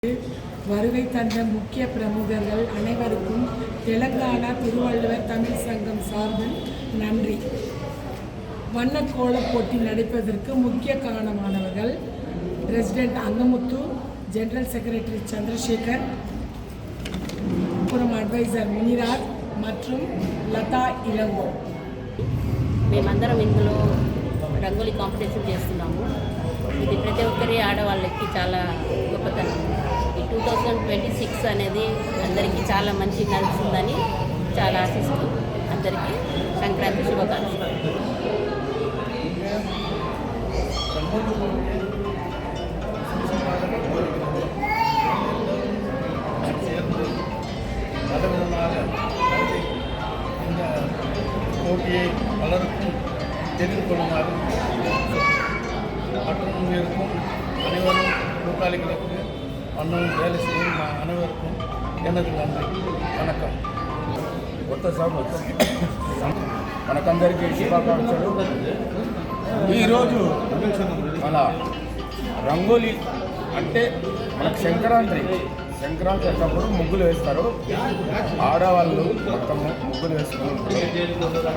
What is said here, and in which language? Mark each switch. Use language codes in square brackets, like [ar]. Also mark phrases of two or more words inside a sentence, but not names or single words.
[ta] வருகை தந்த முக்கிய பிரமுகர்கள் அனைவருக்கும் தெலங்கானா திருவள்ளுவர் தமிழ் சங்கம் சார்பில் நன்றி. வண்ணக்கோலப் போட்டி நடைபெறுவதற்கு முக்கிய காரணமானவர்கள் பிரசிடென்ட் அங்கமுத்து, ஜெனரல் செக்ரட்டரி சந்திரசேகர், புறம் அட்வைசர் முனிராஜ் மற்றும் లతా ఇలంగో. [te] మేమందరం ఇందులో రంగోలీ కాంపిటీషన్ చేస్తున్నాము. ఇది ప్రతి ఒక్కరి ఆడవాళ్ళకి చాలా గొప్పతనం. ఈ 2026 అనేది అందరికీ చాలా మంచి నడుస్తుందని చాలా ఆశిస్తూ అందరికీ సంక్రాంతి శుభాకాంక్షలు. [ta] போட்டியை பலருக்கும் தெரிந்து கொள்ளுமாறு மற்றும் இருக்கும் அனைவரும் கூட்டாளிகளுக்கு அண்ணன் வேலை செய்யும் அனைவருக்கும் எனது நன்றி. [te] వణకం. మనకందరికీ శుభాకాంక్షలు. ఈరోజు మన రంగోలీ అంటే మనకు సంక్రాంతి అన్నప్పుడు ముగ్గులు వేస్తారు. ఆడవాళ్ళు మొత్తం ముగ్గులు వేసుకుంటారు.